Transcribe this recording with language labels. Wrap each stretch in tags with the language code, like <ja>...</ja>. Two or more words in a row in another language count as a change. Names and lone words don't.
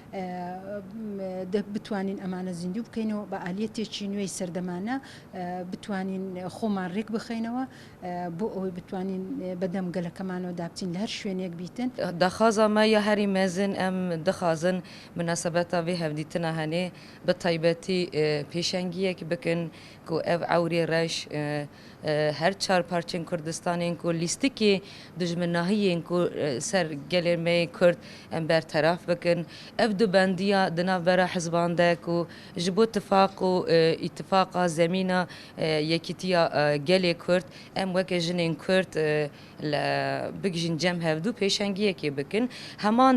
<ckb>بتوانین ئەمانە زیندوو بکەینەوە بە ئالەتێکی نوێی سەردەمانە بتوانین خۆمان ڕێک بخەینەوە بۆ ئەوەی بتوانین بەدەم گەلەکەمانەوە دابچین لە هەر شوێنێک بیتن</ckb> <ku>دەخوازەمە یا هەری مەزن ئەم دەخوازن مناسبەتە vê hevdîtina henê bi taybetî pêşengiyek bikin ku ev ewrê reş her çar parçên Kurdistanên ku lîstikê dijminahiyên ku ser gelê me Kurd em berteraf bikin ev dubendiya di navbera hizban de ku ji bo tifaq û îtifaqa zemîna yekîtiya gelê Kurd em weke jinên Kurd bigijin cem hevdû pêşengiyekê bikin heman</ku>